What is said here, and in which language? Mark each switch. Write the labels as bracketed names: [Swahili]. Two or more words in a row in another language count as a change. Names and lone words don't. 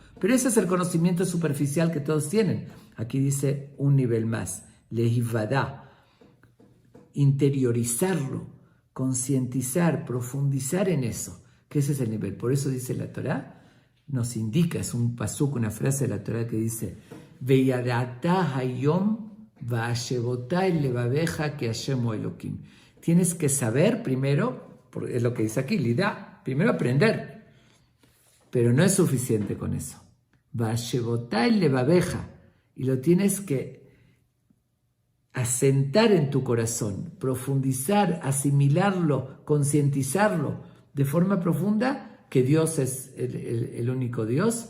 [Spanish] Pero ese es el conocimiento superficial que todos tienen. Aquí dice un nivel más, leivadá, interiorizarlo, concientizar, profundizar en eso, que ese es el nivel. Por eso dice la Torá, nos indica, es un pasuk, una frase de la Torá que dice, [Hebrew] וידעת היום והשבות אל לבבך כי השם אלוהים. [Spanish] Tienes que saber primero, es lo que dice aquí, lidá, primero aprender, pero no es suficiente con eso. [Hebrew] והשבות אל לבבך, [Spanish] y lo tienes que asentar en tu corazón, profundizar, asimilarlo, concientizarlo de forma profunda, que Dios es el único Dios.